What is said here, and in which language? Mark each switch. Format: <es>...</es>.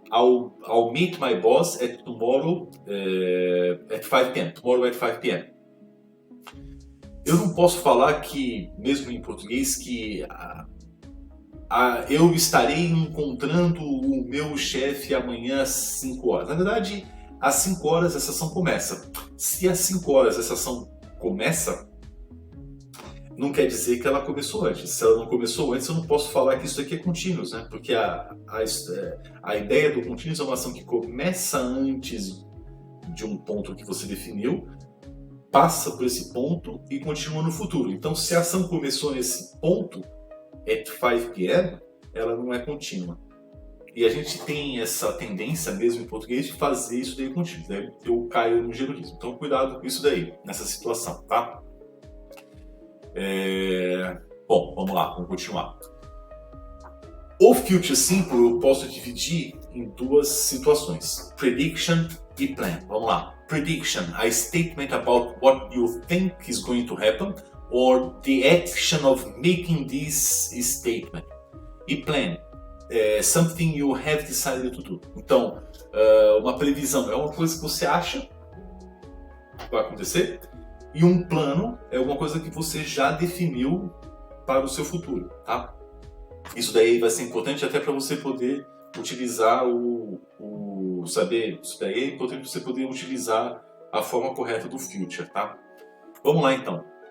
<en>I'll meet my boss at tomorrow at 5 p.m. Tomorrow at 5 p.m.</en> <pt>Eu não posso falar que, mesmo em português, que eu estarei encontrando o meu chefe amanhã às 5 horas. Na verdade, às 5 horas essa ação começa. Se às 5 horas essa ação começa, não quer dizer que ela começou antes. Se ela não começou antes, eu não posso falar que isso aqui é contínuo, né? Porque a ideia do contínuo é uma ação que começa antes de um ponto que você definiu, passa por esse ponto e continua no futuro. Então, se a ação começou nesse ponto, at 5 p.m., ela não é contínua. E a gente tem essa tendência, mesmo em português, de fazer isso daí contínuo. Daí eu caio no gerundismo. Então, cuidado com isso daí, nessa situação, tá? Bom, vamos lá, vamos continuar. O Future Simple eu posso dividir em duas situações: Prediction e Plan. Vamos lá.</pt> <en>Prediction, a statement about what you think is going to happen, or the action of making this statement. E Plan, something you have decided to do.</en> <pt>Então, uma previsão é uma coisa que você acha que vai acontecer, e um plano é alguma coisa que você já definiu para o seu futuro, tá? Isso daí vai ser importante até para você poder utilizar saber, isso daí é importante para você poder utilizar a forma correta do future, tá? Vamos lá então.</pt>